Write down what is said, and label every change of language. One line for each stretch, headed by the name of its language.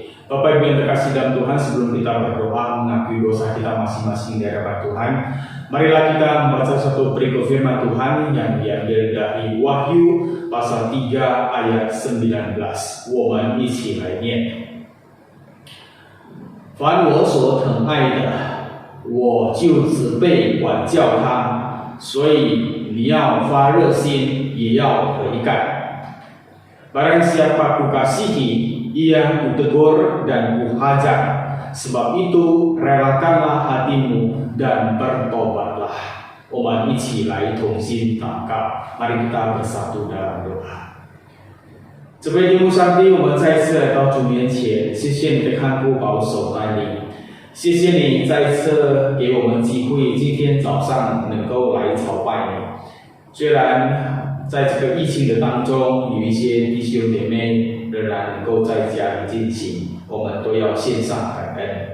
Indonesian: Bapak Ibu yang terkasih dalam Tuhan, sebelum kita berdoa mengakui dosa kita masing-masing di hadapan Tuhan, marilah kita membaca satu perikop firman Tuhan yang diambil dari Wahyu pasal 3 ayat 19.
Chinese: 我们一起来念。凡我所疼爱的，我就只被管教他，所以你要发热心，也要悔改。
Indonesian: Barang siapa kukasihi, ia kutegur dan kuhajar. sebab itu relakanlah hatimu dan bertobatlah.
Chinese: 我们一起来同心祷告，
Indonesian: mari kita bersatu dalam doa。
Chinese: 这位天父上帝，我们再次来到主面前，谢谢你的看顾保守带领，谢谢你再次给我们机会，今天早上能够来朝拜你。虽然在这个疫情的当中，有一些弟兄姐妹仍然能够在家里进行，我们都要献上感恩。